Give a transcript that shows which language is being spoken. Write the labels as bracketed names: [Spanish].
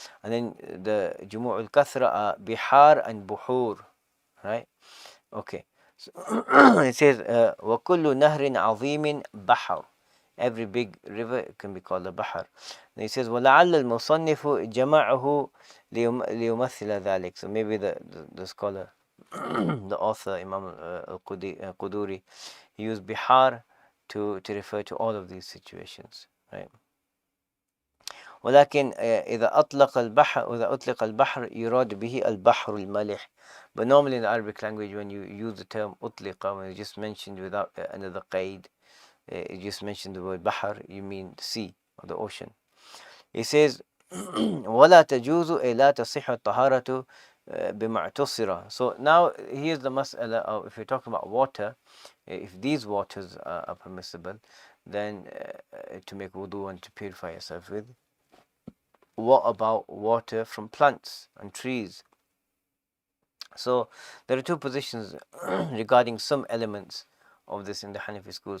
[English] And then the jumu'ul al-kathra are bihar and buhur, right? Okay. [Arabic] So it says وَكُلُّ نَهْرٍ عَظِيمٍ بَحَرٍ. [English] Every big river can be called a bahar. [Arabic] And he says وَلَعَلَّ الْمُصَنِّفُ جَمَعَهُ لِيُمَثِّلَ ذَلك. [English] So maybe the scholar, the author, Imam al-Quduri, he used bihar to refer to all of these situations, right? [Arabic] ولكن إذا أطلق البحر يراد به البحر الملح. [English] But normally in the Arabic language, when you use the term أطلق, when you just mentioned without another qaid, you just mentioned the word bahar, you mean the sea or the ocean. He says, [Arabic] وَلَا تَجُوزُ أي لا تصح الطهارة بمعتصرة. [English] So now here's the mas'ala of, if you're talking about water, if these waters are permissible, then to make wudu and to purify yourself with, what about water from plants and trees? So there are two positions regarding some elements of this in the Hanafi school.